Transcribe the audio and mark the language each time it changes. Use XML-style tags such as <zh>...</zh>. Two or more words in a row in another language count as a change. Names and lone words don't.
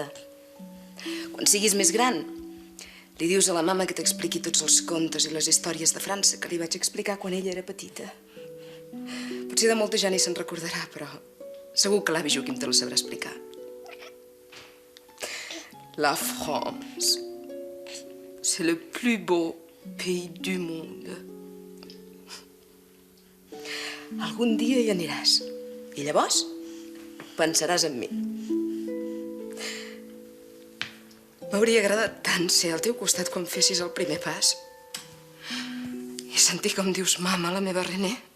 <ca>Quan siguis més gran, li dius a la mama que t'expliqui tots els contes i les històries de França que li vaig explicar quan ella era petita. Potser de molta ja ni se'n recordarà, però segur que l'avi Joaquim te la sabrà explicar.</ca> <fr>La France, c'est le plus beau pays du monde.</fr> <ca>Algun dia hi aniràs. I llavors pensaràs en mi. M'hauria agradat tant ser al teu costat quan fessis el primer pas. I sentir com dius mama a la meva René.</ca>